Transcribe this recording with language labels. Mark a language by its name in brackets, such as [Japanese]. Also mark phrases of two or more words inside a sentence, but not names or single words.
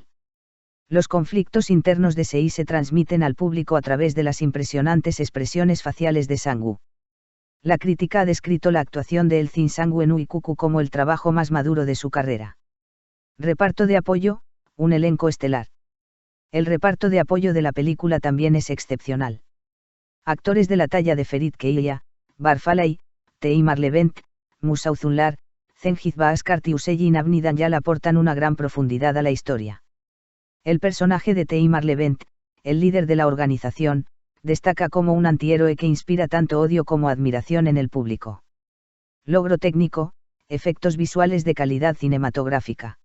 [Spanish] Los conflictos internos de Sei se transmiten al público a través de las impresionantes expresiones faciales de Sangu. La crítica ha descrito la actuación de El Zinsangu en Uikuku como el trabajo más maduro de su carrera. Reparto de apoyo, un elenco estelar. El reparto de apoyo de la película también es excepcional. Actores de la talla de Ferit Keilia, Barfalay, Teimar Levent, Musa Uzunlar, Cengiz Baaskart y Hüseyin Avni Danyal aportan una gran profundidad a la historia. El personaje de Teimar Levent, el líder de la organización, destaca como un antihéroe que inspira tanto odio como admiración en el público. Logro técnico, efectos visuales de calidad cinematográfica.